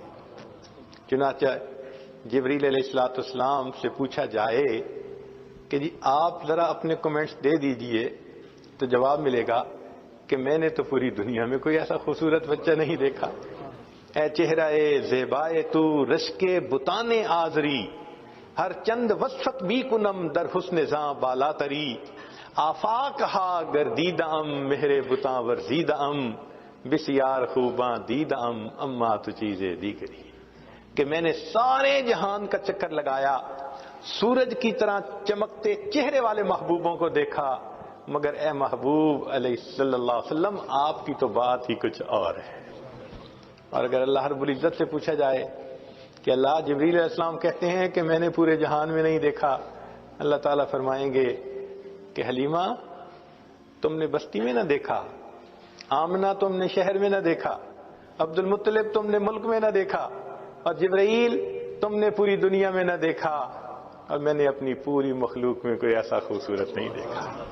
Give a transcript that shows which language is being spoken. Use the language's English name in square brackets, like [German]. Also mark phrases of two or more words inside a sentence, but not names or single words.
[Urdu] چنانچہ جبریل علیہ السلام سے پوچھا جائے کہ جی آپ ذرا اپنے کمنٹس دے دیجئے تو جواب ملے گا کہ میں نے تو پوری دنیا میں کوئی ایسا خوبصورت بچہ نہیں دیکھا. [Persian] اے چہرہ زیبائے تو رشک بتان آزری، ہر چند وصفت بھی کنم در حسن زاں بالا تری، آفاق ہا گردیدم مہر بتاں ورزیدم، بسیار خوباں دیدم اما تو چیزیں دیگری. [Urdu] کہ میں نے سارے جہان کا چکر لگایا، سورج کی طرح چمکتے چہرے والے محبوبوں کو دیکھا، مگر اے محبوب علیہ [Arabic] صلی اللہ علیہ وسلم [Urdu] آپ کی تو بات ہی کچھ اور ہے. اور اگر اللہ رب العزت سے پوچھا جائے کہ اللہ جبریل علیہ السلام کہتے ہیں کہ میں نے پورے جہان میں نہیں دیکھا، اللہ تعالیٰ فرمائیں گے کہ حلیمہ تم نے بستی میں نہ دیکھا، آمنہ تم نے شہر میں نہ دیکھا، عبد المطلب تم نے ملک میں نہ دیکھا، اور جبرائیل تم نے پوری دنیا میں نہ دیکھا، اور میں نے اپنی پوری مخلوق میں کوئی ایسا خوبصورت نہیں دیکھا.